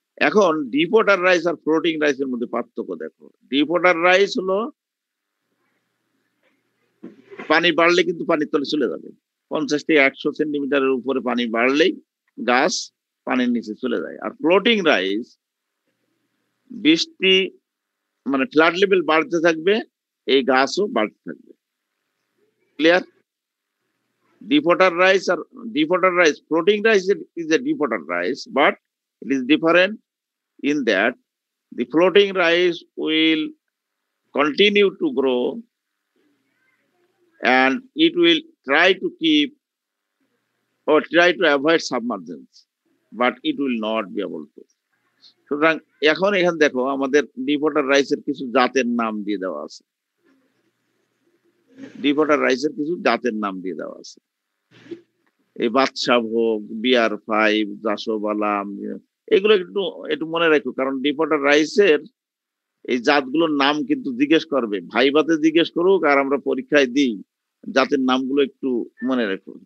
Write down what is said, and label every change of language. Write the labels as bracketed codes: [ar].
[bn] এখন deep water rice আর floating রাইসের মধ্যে পার্থক্য দেখো। ডিপ ওয়াটার রাইস হলো পানি বাড়লে কিন্তু পানির তলে চলে যাবে, 50 থেকে 100 সেন্টিমিটারের উপরে পানি বাড়লেই গাছ পানির নিচে চলে যায়। আর ফ্লোটিং রাইস বৃষ্টি মানে ফ্লাড লেভেল বাড়তে থাকবে, এই গাছও বাড়তে থাকবে। Clear? [en] deep water rice or deep water rice, floating rice is a deep water rice, but it is different in that the floating rice will continue to grow and it will try to keep or try to avoid submergence, but it will not be able to. [bn] সুতরাং এখন এখানে দেখো আমাদের deep water রাইসের কিছু জাতের নাম দিয়ে দেওয়া আছে। ডিপ ওয়াটার রাইসের কিছু জাতের নাম দিয়ে দেওয়া আছে। এই বাদশা ভোগ, BR5, জাসোবালাম, এগুলো একটু একটু মনে রাখো, কারণ ডিপ ওয়াটার রাইসের এই জাতগুলোর নাম কিন্তু জিজ্ঞেস করবে, ভাইভাতে জিজ্ঞেস করুক আর আমরা পরীক্ষায় দিই, জাতের নামগুলো একটু মনে রাখো।